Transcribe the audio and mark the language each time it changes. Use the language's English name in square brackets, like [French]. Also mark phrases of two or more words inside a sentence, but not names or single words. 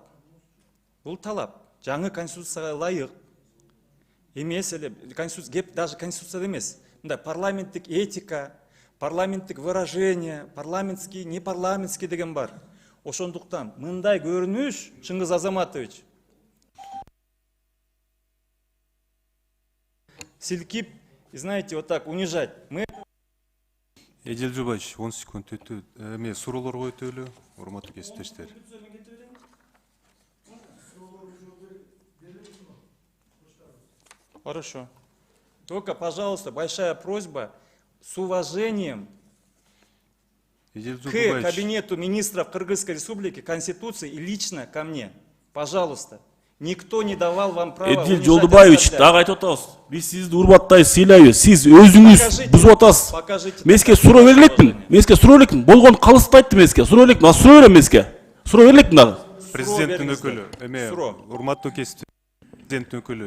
[Kyrgyz] Бул талап жаңы конституцияга ылайык эмес эле, кеп даже конституцияда эмес. Мындай парламенттик этика, парламенттик [Russian] выражение, парламентский, непарламентский [Kyrgyz] деген бар. Ошондуктан мындай көрүнүш, Чыңгыз Азаматович, силкип, [Russian] знаете, вот так унижать. Мы [Kyrgyz] Эдил Жолбаевич, 10 секунд өтүп, эми суроолорго өтөлү, урматтуу кесиптештер. [Russian] Хорошо. Только, пожалуйста, большая просьба с уважением Эдил к Жолбаевич, кабинету министров Кыргызской Республики, Конституции и лично ко мне. Пожалуйста. Никто не давал вам права Эдил унижать, Жолдубаевич, оскорблять. [Kyrgyz] дагы айтып атабыз. Биз сизди урматтайбыз, сыйлайбыз. Сиз өзүңүз бузуп атасыз. [Russian] Покажите. [Kyrgyz] Мен сизге суроо берилекмин. Мен сизге суроо берилекмин. Болгон калысты айтты мен сизге. Суроо берилекмин. Суроо берем мен сизге. Суроо берилекмин дагы. президенттин бериңиздер. өкүлү, эми Суроо. урматтуу кесиптештер, президенттин өкүлү.